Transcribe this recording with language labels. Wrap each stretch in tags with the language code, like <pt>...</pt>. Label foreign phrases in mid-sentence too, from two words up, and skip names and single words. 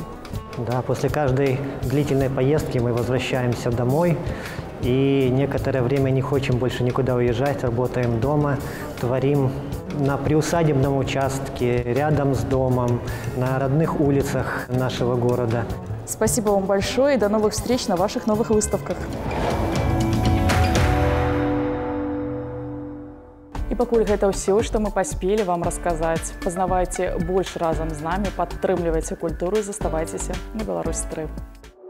<ru>Да, после каждой длительной поездки мы возвращаемся домой и некоторое время не хотим больше никуда уезжать, работаем дома, творим на приусадебном участке, рядом с домом, на родных улицах нашего города. Спасибо вам большое и до новых встреч на ваших новых выставках.</ru> <be>І пакуль гэта ўсё, што мы паспелі вам расказаць. Пазнавайце больш разам з намі, падтрымлівайце культуру і заставайцеся на Беларусь-3.</be>